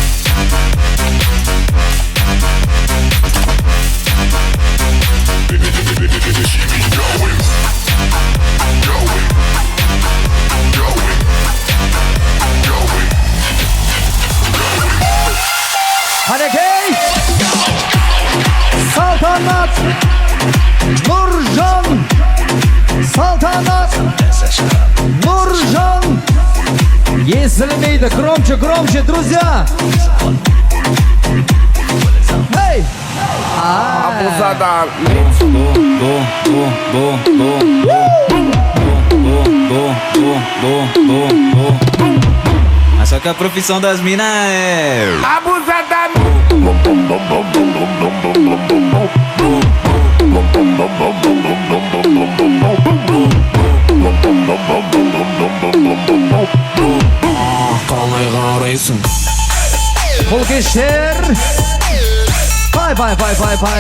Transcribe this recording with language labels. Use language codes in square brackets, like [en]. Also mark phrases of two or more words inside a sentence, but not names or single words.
[en] She be going, going, going, going, going. [kk] Қалеке. Салтанат, Нұржан. Салтанат, Нұржан. [ru] Естілмейді, громче, громче, друзья. Эй! [pt] Abusada. Só que a profissão das minas é Abusada. [kk] Қалай қарайсың? Бұл кештер. Пай, пай, пай, пай, пай.